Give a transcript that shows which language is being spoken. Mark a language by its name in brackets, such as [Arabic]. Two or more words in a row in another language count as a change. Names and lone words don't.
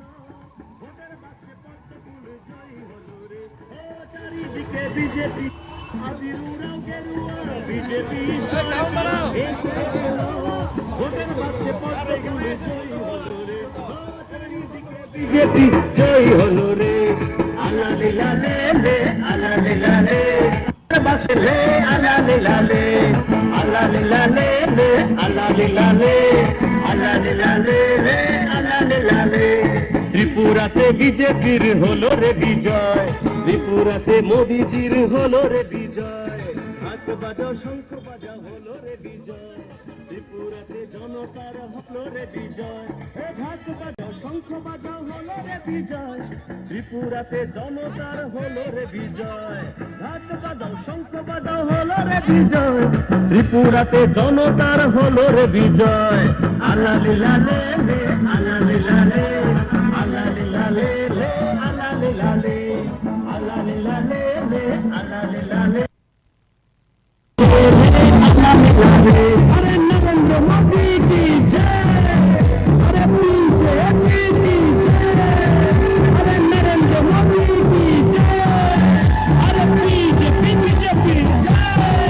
[Bangla] ভোটের বাক্সে পদ্ম ফুল জয়ী হলো রে, ও চারিদিকে বিজেপি, আবির উড়াও গেরুয়া, বিজেপি সরকার এসে গেল। ভোটের বাক্সে পদ্ম ফুল জয়ী হলো রে, ও চারিদিকে বিজেপি জয়ী হলো রে। আলা লীলা লে লে, আলা লীলা লে, বাক্সে লে, আলা লীলা লে, আলা লীলা লে লে, আলা লীলা লে, আলা লীলা লে লে, আলা লীলা লে। ত্রিপুরাতে বিজেপির হলো রে বিজয়, ত্রিপুরাতে মোদিজির হলো রে বিজয়। হাত বাজাও শঙ্খ বাজাও হলো রে বিজয়, ত্রিপুরাতে জনতার হলো রে বিজয়। হে হাত বাজাও শঙ্খ বাজাও হলো রে বিজয়, ত্রিপুরাতে জনতার হলো রে বিজয়। হাত বাজাও শঙ্খ বাজাও হলো রে বিজয়, ত্রিপুরাতে জনতার হলো রে বিজয়। আলা লীলা লে লে, আলা লীলা লে, আলা লীলা লে লে, আলা লীলা লে, আলা লীলা লে লে, আলা লীলা লে। [Hindi] अरे नरेंद्र मोदी की जय, अरे बीजेपी की जय, अरे नरेंद्र मोदी की जय, अरे बीजेपी बीजेपी जय।